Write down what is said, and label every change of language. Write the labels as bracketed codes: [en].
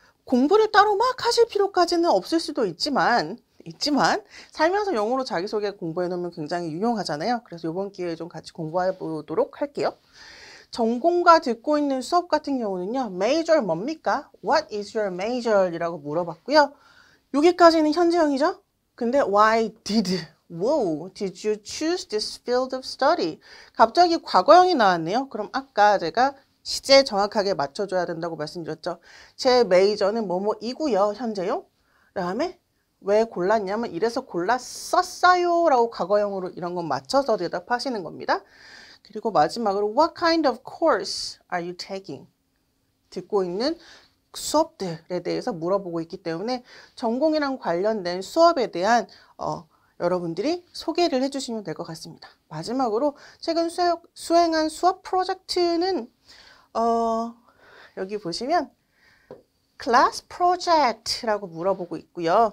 [ko] 공부를 따로 막 하실 필요까지는 없을 수도 있지만 살면서 영어로 자기소개 공부해 놓으면 굉장히 유용하잖아요. 그래서 이번 기회에 좀 같이 공부해 보도록 할게요. 전공과 듣고 있는 수업 같은 경우는요. [en] major [ko] 뭡니까? [en] What is your major? [ko] 이라고 물어봤고요. 여기까지는 현재형이죠. 근데 [en] why did you choose this field of study? [ko] 갑자기 과거형이 나왔네요. 그럼 아까 제가 시제 정확하게 맞춰줘야 된다고 말씀드렸죠. 제 메이저는 뭐뭐이고요. 현재요. 그 다음에 왜 골랐냐면 이래서 골랐었어요 라고 과거형으로 이런 건 맞춰서 대답하시는 겁니다. [en] 그리고 마지막으로 What kind of course are you taking? [ko] 듣고 있는 수업들에 대해서 물어보고 있기 때문에 전공이랑 관련된 수업에 대한 여러분들이 소개를 해주시면 될 것 같습니다. 마지막으로 최근 수행한 수업 프로젝트는 여기 보시면 class project라고 물어보고 있고요.